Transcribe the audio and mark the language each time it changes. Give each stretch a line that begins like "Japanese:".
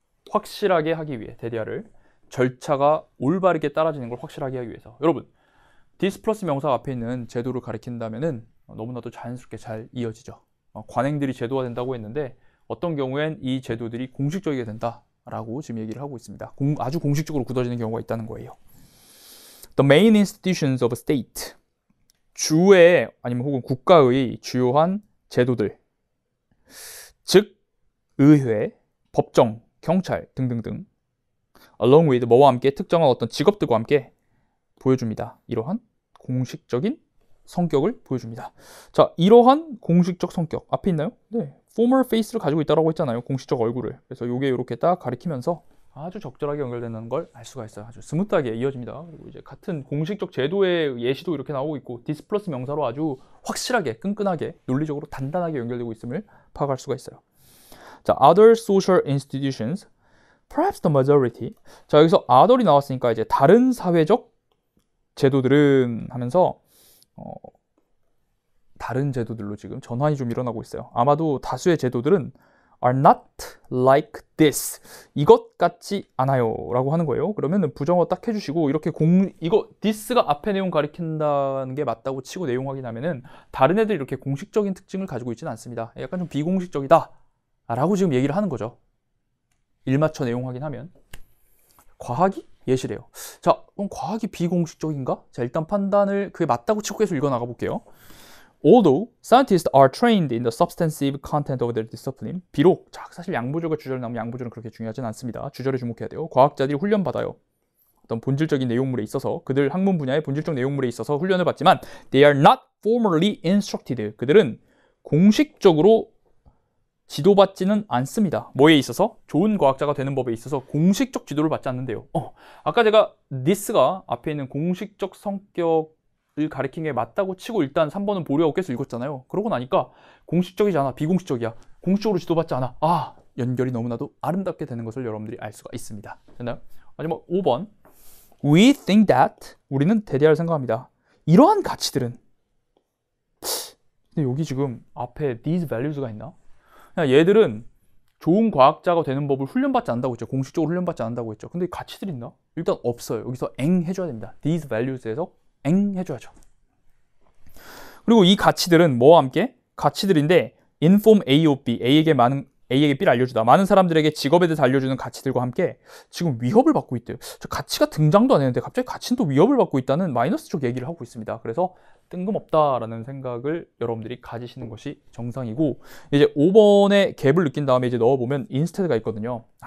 Korean: 확실하게 하기 위해 대리아를 절차가 올바르게 따라지는 걸 확실하게 하기 위해서. 여러분, this 플러스 명사 앞에 있는 제도를 가리킨다면은 너무나도 자연스럽게 잘 이어지죠. 관행들이 제도화된다고 했는데 어떤 경우엔 이 제도들이 공식적이게 된다라고 지금 얘기를 하고 있습니다. 아주 공식적으로 굳어지는 경우가 있다는 거예요.
English: The main institutions of state.
Korean: 주의 아니면 혹은 국가의 주요한 제도들. 즉 의회, 법정, 경찰 등등등.
English: along with
Korean: 뭐와 함께 특정한 어떤 직업들과 함께 보여줍니다. 이러한 공식적인 성격을 보여줍니다. 자, 이러한 공식적 성격 앞에 있나요? 네,
English: formal face
Korean: 를 가지고 있다고 했잖아요. 공식적 얼굴을. 그래서 이게 이렇게 딱 가리키면서 아주 적절하게 연결되는 걸 알 수가 있어요. 아주 스무트하게 이어집니다. 그리고 이제 같은 공식적 제도의 예시도 이렇게 나오고 있고 this 플러스 명사로 아주 확실하게 끈끈하게 논리적으로 단단하게 연결되고 있음을 파악할 수가 있어요.
English: 자, other social institutions, perhaps the majority.
Korean: 자, 여기서 other이 나왔으니까 이제 다른 사회적 제도들은 하면서 다른 제도들로 지금 전환이 좀 일어나고 있어요. 아마도 다수의 제도들은
English: are not like this.
Korean: 이것 같지 않아요. 라고 하는 거예요. 그러면 부정어 딱 해주시고 이렇게 이거 this가 앞에 내용 가리킨다는 게 맞다고 치고 내용 확인하면은 다른 애들이 이렇게 공식적인 특징을 가지고 있지는 않습니다. 약간 좀 비공식적이다. 라고 지금 얘기를 하는 거죠. 일맞춰 내용 확인하면. 과학이 예시래요. 자, 그럼 과학이 비공식적인가? 자, 일단 판단을 그게 맞다고 치고 계속 읽어 나가 볼게요.
English: Although scientists are trained in the substantive content of their discipline,
Korean: 비록 자, 사실 양보절과 주절 나오면 양보절은 그렇게 중요하진 않습니다. 주절에 주목해야 돼요. 과학자들이 훈련받아요. 어떤 본질적인 내용물에 있어서 그들 학문 분야의 본질적 내용물에 있어서 훈련을 받지만
English: they are not formally instructed.
Korean: 그들은 공식적으로 지도받지는 않습니다. 뭐에 있어서? 좋은 과학자가 되는 법에 있어서 공식적 지도를 받지 않는데요. 아까 제가 this가 앞에 있는 공식적 성격을 가리킨 게 맞다고 치고 일단 3번은 보류하고 계속 읽었잖아요. 그러고 나니까 공식적이지 않아, 비공식적이야. 공식적으로 지도받지 않아. 아, 연결이 너무나도 아름답게 되는 것을 여러분들이 알 수가 있습니다. 됐나요? 마지막 5번.
English: We think that,
Korean: 우리는 대대할 생각합니다. 이러한 가치들은, 근데 여기 지금 앞에 these values가 있나? 얘들은 좋은 과학자가 되는 법을 훈련받지 않는다고 했죠. 공식적으로 훈련받지 않는다고 했죠. 근데 가치들이 있나? 일단 없어요. 여기서 eng 해줘야 됩니다.
English: These values
Korean: 에서 eng 해줘야죠. 그리고 이 가치들은 뭐와 함께? 가치들인데
English: inform A of B,
Korean: A에게 B를 알려주다. 많은 사람들에게 직업에 대해서 알려주는 가치들과 함께 지금 위협을 받고 있대요. 저 가치가 등장도 안 했는데 갑자기 가치는 또 위협을 받고 있다는 마이너스적 얘기를 하고 있습니다. 그래서 뜬금없다라는 생각을 여러분들이 가지시는 것이 정상이고, 이제 5번에 갭을 느낀 다음에 이제 넣어보면 instead가 있거든요.